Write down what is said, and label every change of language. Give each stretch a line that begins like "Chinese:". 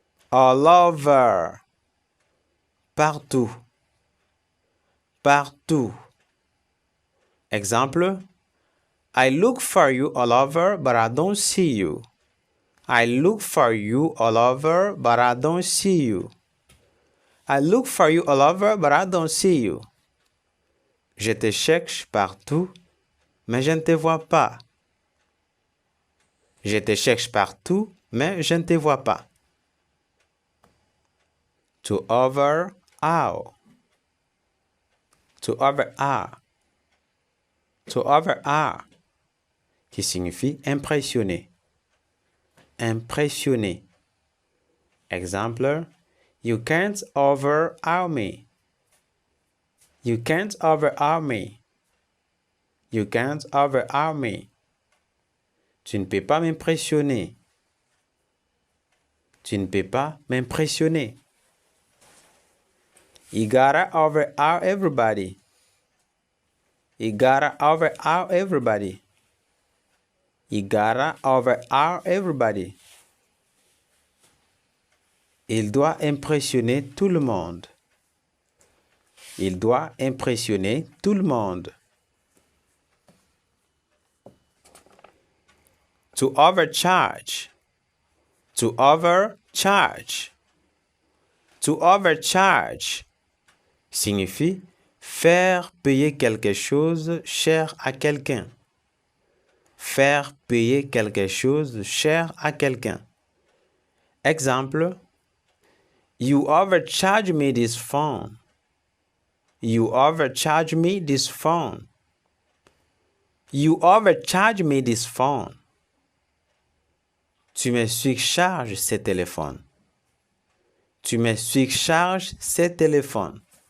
English: All over.
French: Partout. Partout.
English: Exemple, I look for you all over, but I don't see you. I look for you all over, but I don't see you. I look for you all over, but I don't see you.
French: Je te cherche partout, mais je ne te vois pas. Je te cherche partout, mais je ne te vois pas.
English: To overawe. To overawe. To overawe.
French: Qui signifie impressionner. Impressionner.
English: Exemple, you can't overawe me. You can't overawe me. You can't overawe me.
French: Tu ne peux pas m'impressionner. Tu ne peux pas m'impressionner.
English: You gotta overawe everybody. You gotta overawe everybody. You gotta overawe everybody.
French: Il doit impressionner tout le monde. Il doit impressionner tout le monde.
English: To overcharge. To overcharge. To overcharge
French: signifie faire payer quelque chose cher à quelqu'un. Faire payer quelque chose cher à quelqu'un.
English: Exemple, you overcharge me this phone. You overcharge me this phone. You overcharge me this phone.
French: Tu me surcharges ce téléphone. Tu me surcharges ce téléphone.